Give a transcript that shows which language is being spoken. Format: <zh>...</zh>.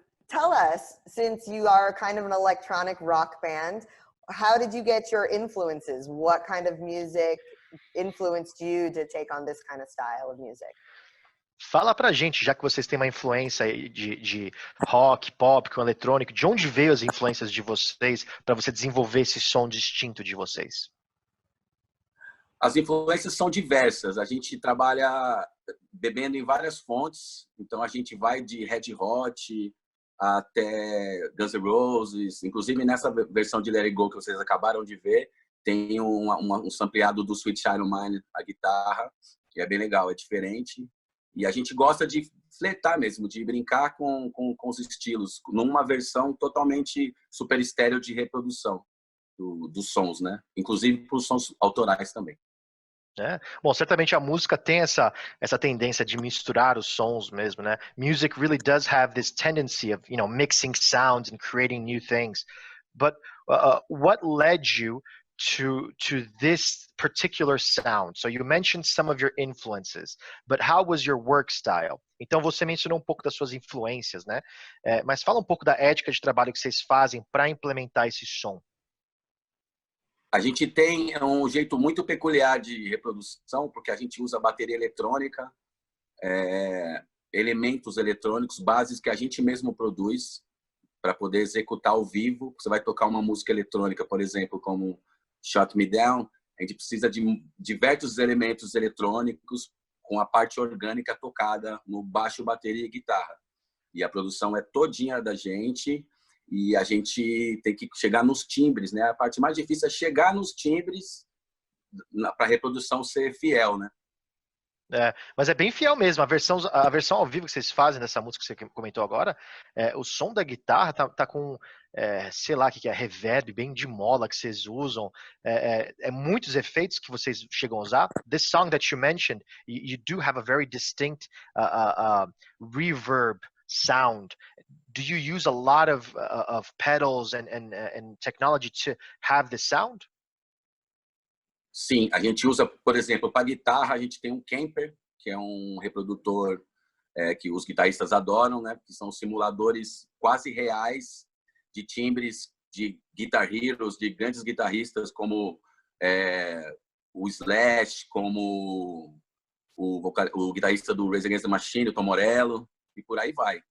<en>Tell us, since you are kind of an electronic rock band, how did you get your influences? What kind of music influenced you to take on this kind of style of music?</en> <pt>Fala pra gente, já que vocês têm uma influência de rock, pop, com eletrônico, de onde veio as influências de vocês para você desenvolver esse som distinto de vocês? As influências são diversas. A gente trabalha bebendo em várias fontes. Então, a gente vai de Red Hot até Guns N' Roses. Inclusive, nessa versão de Let It Go que vocês acabaram de ver, tem um sampleado do Sweet Child O' Mine, a guitarra, que é bem legal, é diferente. E a gente gosta de flertar mesmo, de brincar com os estilos, numa versão totalmente super estéreo de reprodução dos sons, né? Inclusive para os sons autorais também. Bom, certamente a música tem essa tendência de misturar os sons mesmo, né?</pt> <en>Music really does have this tendency of, mixing sounds and creating new things. But what led you to this particular sound? So you mentioned some of your influences, but how was your work style?</en> <pt>Então você mencionou um pouco das suas influências, né? Mas fala um pouco da ética de trabalho que vocês fazem para implementar esse som. A gente tem um jeito muito peculiar de reprodução, porque a gente usa bateria eletrônica, elementos eletrônicos, bases que a gente mesmo produz para poder executar ao vivo. Você vai tocar uma música eletrônica, por exemplo, como Shut Me Down, a gente precisa de diversos elementos eletrônicos com a parte orgânica tocada no baixo, bateria e guitarra. E a produção é todinha da gente e a gente tem que chegar nos timbres, né? A parte mais difícil é chegar nos timbres para a reprodução ser fiel, né? Mas é bem fiel mesmo. A versão ao vivo que vocês fazem dessa música que você comentou agora, o som da guitarra tá com, sei lá o que é, reverb, bem de mola que vocês usam. Muitos efeitos que vocês chegam a usar.</pt> <en>This song that you mentioned, you do have a very distinct reverb sound. Do you use a lot of pedals and technology to have this sound?</en> <pt>Sim, a gente usa, por exemplo, para guitarra, a gente tem um Kemper, que é um reprodutor que os guitarristas adoram, né? Que são simuladores quase reais de timbres de Guitar Heroes, de grandes guitarristas como o Slash, como o guitarrista do Rage Against the Machine, o Tom Morello, e por aí vai.</pt>